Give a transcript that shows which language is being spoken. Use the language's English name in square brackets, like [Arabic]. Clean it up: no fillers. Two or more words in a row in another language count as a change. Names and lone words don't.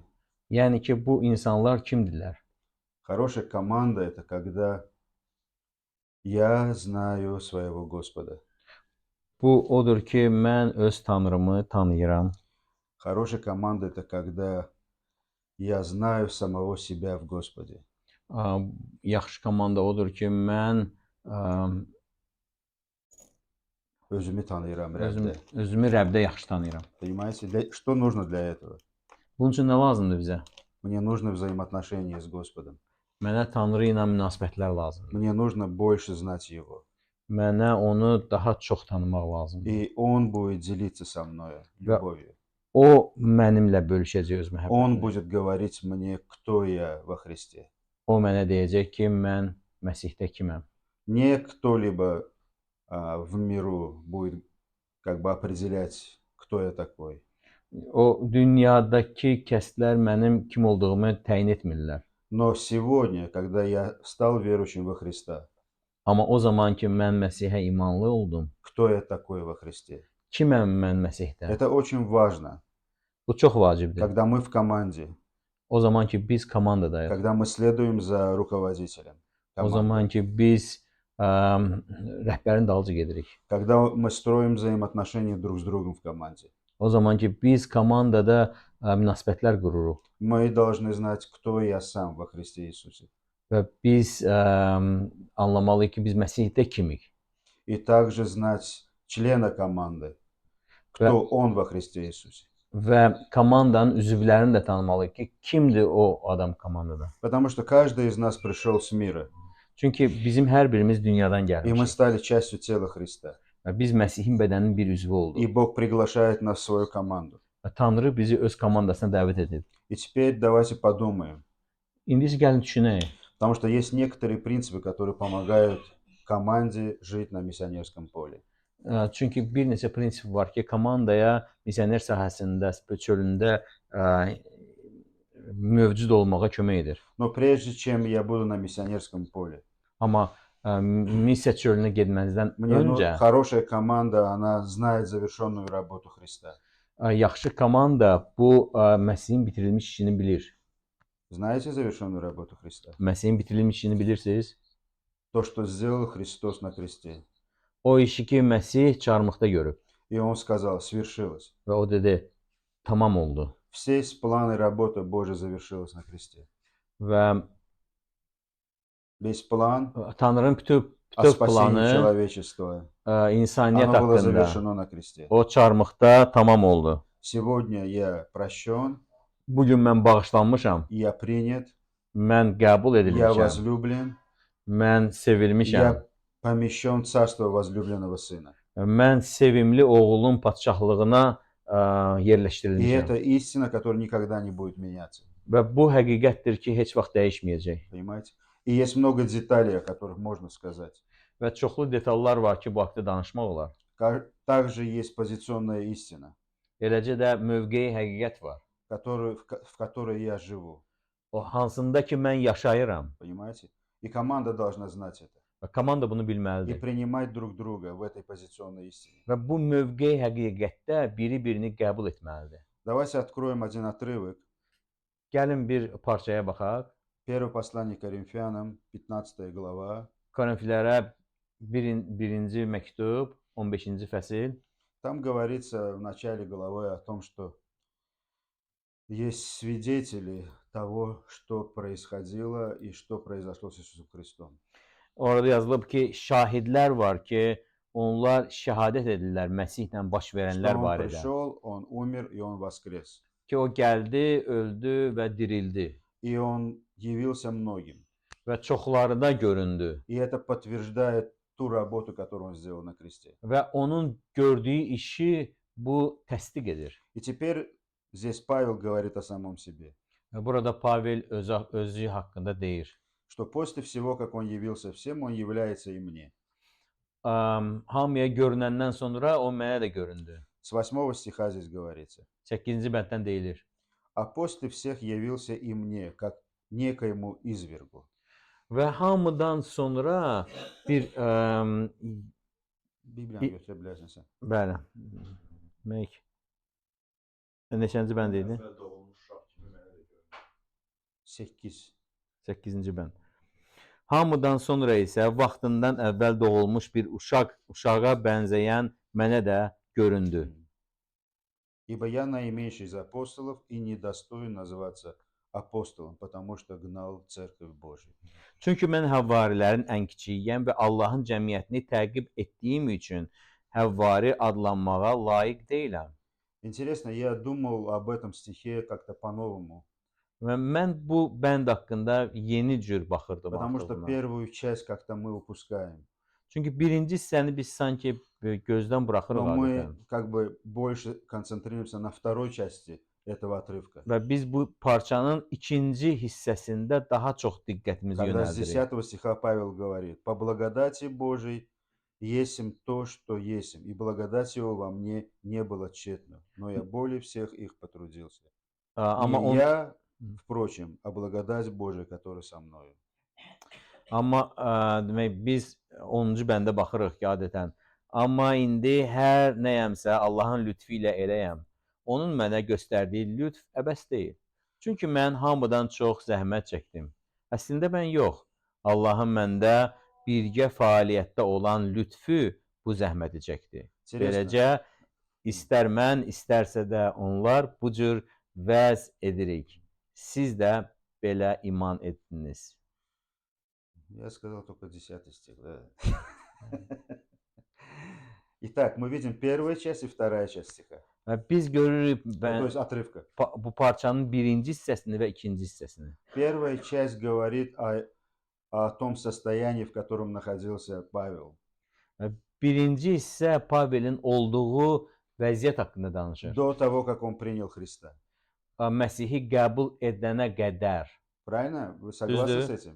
[Azerbaijani] Yəni ki, bu insanlar kimdirlər? [Russian] Хорошая команда – это когда я знаю своего Господа. [Azerbaijani] Bu odur ki, mən öz Tanrımı tanıyıram. [Russian] Хорошая команда – это когда я знаю самого себя в Господе. [Azerbaijani] Yaxşı komanda odur ki, mən Özümü tanıyıram Rəbdə. Özümü Rəbdə yaxşı tanıyıram. [Russian] Понимаете, что нужно для этого? [Azerbaijani] Bunun üçün nə lazımdır bizə? [Russian] Мне нужно взаимоотношения с Господом. [Azerbaijani] Mənə Tanrı ilə münasibətlər lazımdır. [Russian] Мне нужно больше знать Его. [Azerbaijani] Mənə onu daha çox tanımaq lazımdır. [Russian] И Он будет делиться со мной любовью. [Azerbaijani] O mənimlə bölüşəcək öz məhəbbətini. [Russian] Он будет говорить мне, кто я во Христе. [Azerbaijani] O mənə deyəcək ki, mən Məsihdə kiməm. [Russian] Не кто-либо в миру будет как бы определять, кто я такой. [Azerbaijani] O dünyadakı kəslər mənim kim olduğumu təyin etmirlər. [Russian] Но сегодня, когда я стал верующим во Христа, [Azerbaijani] Amma o zaman ki mən Məsihə imanlı oldum, [Russian] кто я такой во Христе? [Azerbaijani] kiməm mən Məsihdə? [Russian] Это очень важно. [Azerbaijani] Bu çox vacibdir. [Russian] Когда мы в команде, [Azerbaijani] O zaman ki biz komandadayıq. [Russian] когда мы следуем за руководителем. [Azerbaijani] O zaman ki biz rəhbərin dalınca gedirik. [Russian] Когда мы строим взаимоотношения друг с другом в команде. [Azerbaijani] O zaman ki biz komandada münasibətlər qururuq. [Russian] Мы должны знать, кто я сам во Христе Иисусе. [Azerbaijani] Və biz anlamalıyıq ki, biz Məsihdə kimik. [Russian] И также знать члена команды, кто он во Христе Иисусе. [Azerbaijani] Və komandanın üzvlərini də tanımalıyıq ki, kimdir o adam komandada. [Russian] Потому что каждый из нас пришел с мира. [Azerbaijani] Çünki bizim hər birimiz dünyadan [Russian] И мы [Azerbaijani] gəlmişik. [Russian] стали частью тела Христа. [Azerbaijani] Və biz Məsihin bədəninin bir üzvü olduq. [Russian] И Бог приглашает нас в свою команду. [Azerbaijani] Və Tanrı bizi öz komandasına dəvət edir. [Russian] И теперь давайте подумаем. [Azerbaijani] İndi gəlin düşünək. [Russian] Потому что есть некоторые принципы, которые помогают команде жить на миссионерском поле. [Azerbaijani] Çünki bir neçə prinsip var ki, komandaya misioner sahəsində, çölündə mövcud olmağa kömək edir. [Russian] Но прежде чем я буду на миссионерском поле, [Azerbaijani] Amma missiya çölünə getmənizdən [Russian] мне [Azerbaijani] öncə [Russian] хорошая команда, она знает завершенную работу Христа. [Azerbaijani] yaxşı komanda bu Məsihin bitirilmiş işini bilir. [Russian] Знаете завершенную работу Христа? [Azerbaijani] Məsihin bitirilmiş işini bilirsiniz? [Russian] То, что сделал Христос на кресте. [Azerbaijani] O işi ki Məsih çarmıqda görüb [Russian] И он сказал, свершилось. [Azerbaijani] və o dedi, tamam oldu. [Russian] Все планы работы Божьей завершилась на кресте. [Azerbaijani] Və [Russian] Весь план [Azerbaijani] Tanrının bütöv [Russian] о спасении [Azerbaijani] planı [Russian] человечества, [Azerbaijani] insaniyyət [Russian] оно было [Azerbaijani] haqqında [Russian] завершено на кресте. [Azerbaijani] o çarmıqda tamam oldu. [Russian] Сегодня я прощен, [Azerbaijani] Bu gün mən bağışlanmışam, [Russian] я принят, [Azerbaijani] mən qəbul [Russian] я [Azerbaijani] edilmişəm, [Russian] возлюблен, [Azerbaijani] mən sevilmişəm, [Russian] я помещен в царство возлюбленного Сына. [Azerbaijani] mən sevimli oğlun padşahlığına [Russian] И [Azerbaijani] yerləşdirilmişəm. [Russian] это истина, которая никогда не будет меняться. [Azerbaijani] Və bu həqiqətdir ki, heç vaxt dəyişməyəcək. [Russian] Понимаете? И есть много деталей, о которых можно сказать. [Azerbaijani] Və çoxlu detallar var ki, bu haqqda danışmaq olar. [Russian] Также есть позиционная истина, [Azerbaijani] Eləcə də mövqeyi həqiqət var. [Russian] в которой я живу. [Azerbaijani] O hansında ki mən yaşayıram. [Russian] Понимаете? И команда должна знать это. [Azerbaijani] Və komanda bunu [Russian] И [Azerbaijani] bilməlidir. [Russian] принимать друг друга в этой позиционной истине. [Azerbaijani] Və bu mövqeyi həqiqətdə biri-birini qəbul etməlidir. [Russian] Давайте откроем один отрывок. [Azerbaijani] Gəlin bir parçaya baxaq. [Russian] Первое послание Коринфянам, 15 глава. [Azerbaijani] Korinfillərə 1-ci məktub, 15-ci fəsil. [Russian] Там говорится в начале главы о том, что есть свидетели того, что происходило и что произошло с Иисусом Христом. [Azerbaijani] Orada yazılıb ki, şahidlər var ki, onlar şəhadət edirlər Məsihlə baş [Russian] Что [Azerbaijani] verənlər [Russian] Он [Azerbaijani] barədə. [Russian] пришел, Он умер и Он воскрес. [Azerbaijani] Ki o gəldi, öldü və dirildi [Russian] И Он явился многим. [Azerbaijani] və çoxlarına göründü. [Russian] И это подтверждает tу работу, которую Он сделал на кресте. [Azerbaijani] Və onun gördüyü işi bu təsdiq edir. [Russian] И теперь здесь Павел говорит о самом себе. [Azerbaijani] Və burada Pavel özü haqqında deyir. [Russian] Что после всего, как Он явился всем, Он является и мне. [Azerbaijani] Hamıya görünəndən sonra o mənə də göründü. [Russian] С 8 стиха здесь говорится. [Azerbaijani] 8-ci bənddən deyilir. [Russian] А после всех явился и мне, как некоему извергу. [Azerbaijani] Və hamıdan sonra bir [Turkish] Bibliyanı götürebilirsin sen. [Azerbaijani] bəli. Mək. Neçənci bənd idi? 8. 8-ci bənd. Hamıdan sonra isə vaxtından əvvəl doğulmuş bir uşağa bənzəyən mənə də göründü. [Russian] Ибо я наименьший из апостолов и недостоин называться апостолом, потому что гнал Церковь Божию. [Azerbaijani] Çünki mən həvvarilərin ən kiçiyiyəm və Allahın cəmiyyətini təqib etdiyim üçün həvvari adlanmağa layiq deyiləm. [Russian] Интересно, я думал об этом стихе как-то по-новому, [Azerbaijani] Və mən bu bənd haqqında yeni cür baxırdım [Russian] потому что [Azerbaijani] artıq buna. [Russian] первую часть как-то мы упускаем. [Azerbaijani] Çünki birinci hissəni biz sanki gözdən buraxırıq [Russian] Но мы [Azerbaijani] adətən. [Russian] как бы больше концентрируемся на второй части этого отрывка. [Azerbaijani] Və biz bu parçanın ikinci hissəsində daha çox diqqətimizi [Russian] Когда с [Azerbaijani] yönəldirik. [Russian] 10 стиха Павел говорит: «По благодати Божией есмь то, что есмь, и благодать его во мне не было тщетна, но я более всех их потрудился. [Azerbaijani] Amma [Russian] Не я, впрочем, а благодать Божия, которая со мною». [Azerbaijani] demək biz 10-cu bəndə baxırıq ki, adətən. Amma indi hər nəyəmsə Allahın lütfü ilə eləyəm. Onun mənə göstərdiyi lütf əbəs deyil. Çünki mən hamıdan çox zəhmət çəkdim. Əslində mən yox. Allahın məndə birgə fəaliyyətdə olan lütfü bu zəhməti çəkdi. Beləcə, istər mən, istərsə də onlar bu cür vəz edirik. Siz də belə iman etdiniz. [Russian] Я сказал только 10 стих, да. Итак, мы видим первая часть и вторая часть стиха. [Azerbaijani] Və biz görürük [Russian] То есть отрывка. [Azerbaijani] bu parçanın birinci hissəsini və ikinci hissəsini. [Russian] Первая часть говорит о том состоянии, в котором находился Павел. [Azerbaijani] Birinci hissə Pavelin olduğu vəziyyət haqqında danışır. [Russian] До того, как он принял Христа. [Azerbaijani] Məsihi qəbul edənə qədər. [Russian] Правильно? Вы согласны с этим?